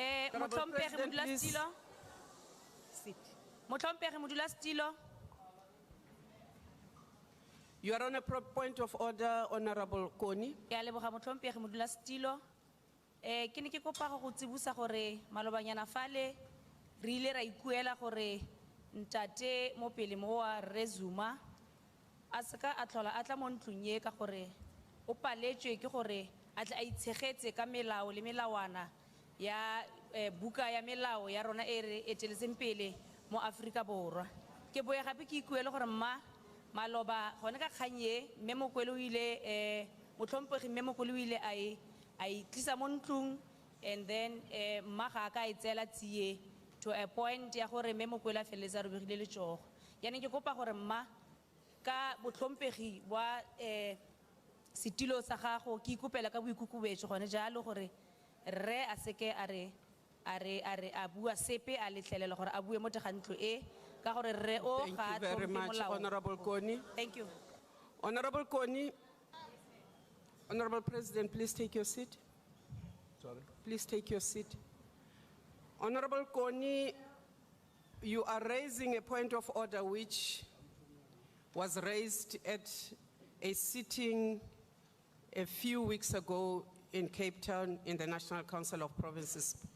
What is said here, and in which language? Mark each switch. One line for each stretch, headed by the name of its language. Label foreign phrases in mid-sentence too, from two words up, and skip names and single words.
Tswana: Motlhomphegi
English: President, please.
Tswana: modulasetilo. Motlhomphegi modulasetilo.
English: You are on a point of order, Honorable Koni.
Tswana: Ke a leboga motlhomphegi modulasetilo. Ke ne ke kopa go tsibusa gore malobanyana fale re ile ra ikuela gore ntate mo pele mo wa Rre Zuma a seka a tlhola a tla mo ntlong e ka gore o paletswe ke gore a tle a itshegetse ka melao le melawana ya buka ya melao ya rona e re eteletseng pele mo Aforika Borwa. Ke boya gape ke ikuele gore maloba gone ka kganye mme Mokwele o ile motlhomphegi mme Mokwele o ile a itlisa mo ntlong
English: and then
Tswana: mma ga ka e tseela tsie
English: to a point
Tswana: ya gore mme Mokwele a feleletsa a robegile letsogo. Yaanong ke kopa gore mma ka botlhomphegi wa setilo sa gago ke ikopela ka boikokobetso gone jalo gore rre a seke a bua sepe a letlelela gore a bue mo teng ga ntlo e ka gore rre o
English: Thank
Tswana: ga
English: you very much, Honorable Koni. Thank you. Honorable Koni, Honorable President, please take your seat. Sorry. Please take your seat. Honorable Koni, you are raising a point of order which was raised at a sitting a few weeks ago in Cape Town in the National Council of Provinces.